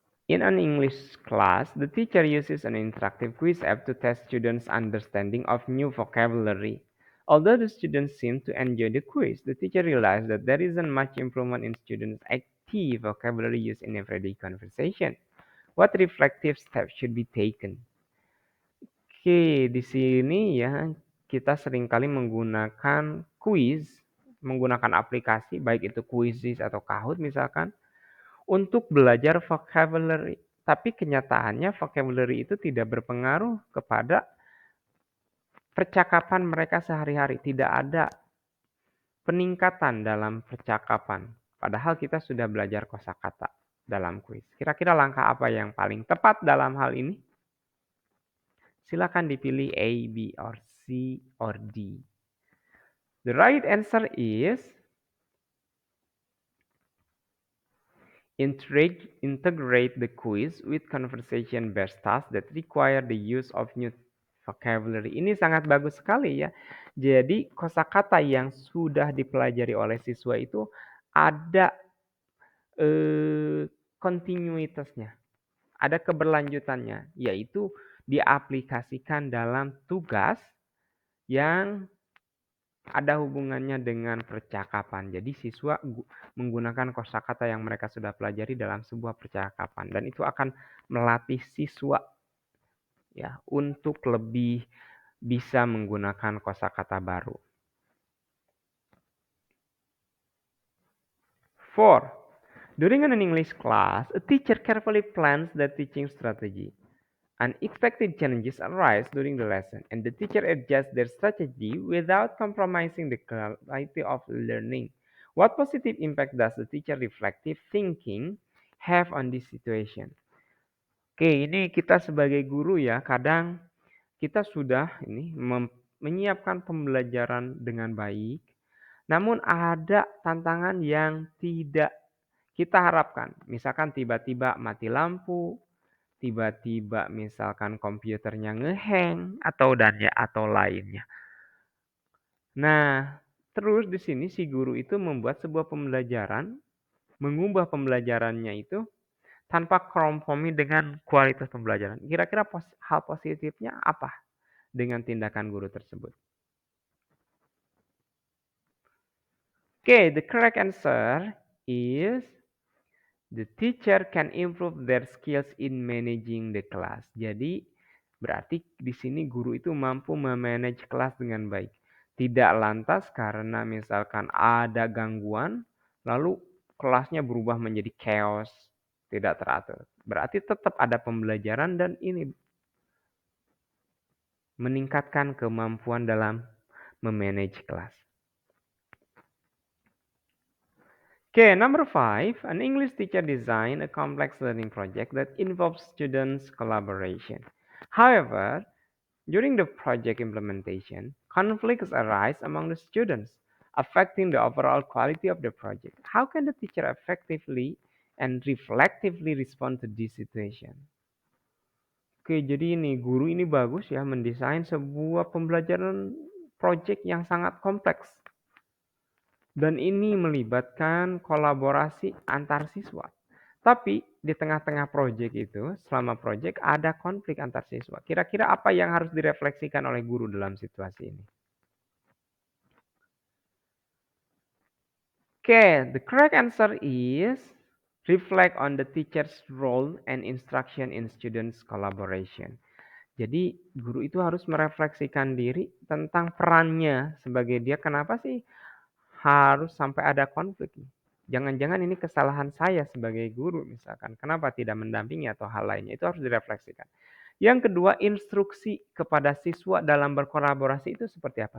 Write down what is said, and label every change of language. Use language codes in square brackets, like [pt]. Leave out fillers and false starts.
[en] In an English class, the teacher uses an interactive quiz app to test students' understanding of new vocabulary. Although the students seem to enjoy the quiz, the teacher realized that there isn't much improvement in students' active vocabulary use in everyday conversation. What reflective steps should be taken? [id] Oke, di sini ya kita seringkali menggunakan quiz, menggunakan aplikasi baik itu Quizizz atau Kahoot misalkan untuk belajar vocabulary. Tapi kenyataannya vocabulary itu tidak berpengaruh kepada percakapan mereka sehari-hari. Tidak ada peningkatan dalam percakapan. Padahal kita sudah belajar kosakata dalam kuis. Kira-kira langkah apa yang paling tepat dalam hal ini? Silakan dipilih A, B, [en] or C, or D. The right answer is integrate the quiz with conversation-based tasks that require the use of new vocabulary. [id] Ini sangat bagus sekali ya. Jadi kosakata yang sudah dipelajari oleh siswa itu ada kontinuitasnya, ada keberlanjutannya, yaitu diaplikasikan dalam tugas yang ada hubungannya dengan percakapan. Jadi siswa menggunakan kosakata yang mereka sudah pelajari dalam sebuah percakapan dan itu akan melatih siswa ya untuk lebih bisa menggunakan kosakata baru. 4. [en] During an English class, a teacher carefully plans the teaching strategy. Unexpected challenges arise during the lesson, and the teacher adjusts their strategy without compromising the quality of learning. What positive impact does the teacher reflective thinking have on this situation? [id] Oke, ini kita sebagai guru ya, kadang kita sudah menyiapkan pembelajaran dengan baik, namun ada tantangan yang tidak kita harapkan. Misalkan tiba-tiba mati lampu, tiba-tiba misalkan komputernya ngehang atau lainnya. Nah, terus di sini si guru itu membuat sebuah pembelajaran, mengubah pembelajarannya itu tanpa kompromi dengan kualitas pembelajaran. Kira-kira hal positifnya apa dengan tindakan guru tersebut? [en] Okay, the correct answer is the teacher can improve their skills in managing the class. [id] Jadi berarti di sini guru itu mampu memanage kelas dengan baik. Tidak lantas karena misalkan ada gangguan, lalu kelasnya berubah menjadi chaos, tidak teratur. Berarti tetap ada pembelajaran dan ini meningkatkan kemampuan dalam memanage kelas. [en] Okay, number 5, an English teacher designed a complex learning project that involves students' collaboration. However, during the project implementation, conflicts arise among the students, affecting the overall quality of the project. How can the teacher effectively and reflectively respond to this situation? [id] Oke, jadi ini guru ini bagus ya mendesain sebuah pembelajaran project yang sangat kompleks. Dan ini melibatkan kolaborasi antar siswa. Tapi di tengah-tengah proyek itu, selama proyek ada konflik antar siswa. Kira-kira apa yang harus direfleksikan oleh guru dalam situasi ini? [en] Okay, the correct answer is reflect on the teacher's role and instruction in students' collaboration. [id] Jadi guru itu harus merefleksikan diri tentang perannya sebagai dia. Kenapa sih harus sampai ada konflik? Jangan-jangan ini kesalahan saya sebagai guru misalkan. Kenapa tidak mendampingi atau hal lainnya? Itu harus direfleksikan. Yang kedua, instruksi kepada siswa dalam berkolaborasi itu seperti apa?